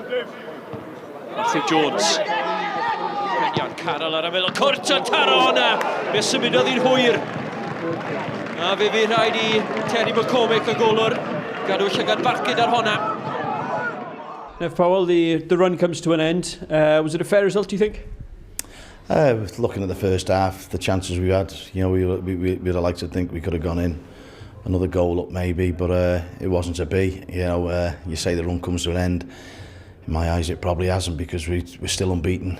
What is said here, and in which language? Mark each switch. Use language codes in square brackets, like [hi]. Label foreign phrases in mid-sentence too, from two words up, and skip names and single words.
[cy] Matthew Jones. Peniad Carroll ar y middle cwrt yn taro honna. Fe symudodd i'n hwyr. A fe fydd rhaid I Terry McCormick y golwr. Gadw llygad barcud ar honna. [en] Nev Powell, the run comes to an end. Was it a fair result, do you think? Looking at the first half, the chances we had, you know, we'd have liked to think we could have gone in. Another goal up maybe, but it wasn't to be. You know, you say the run comes to an end. In my eyes, it probably hasn't because we're still unbeaten.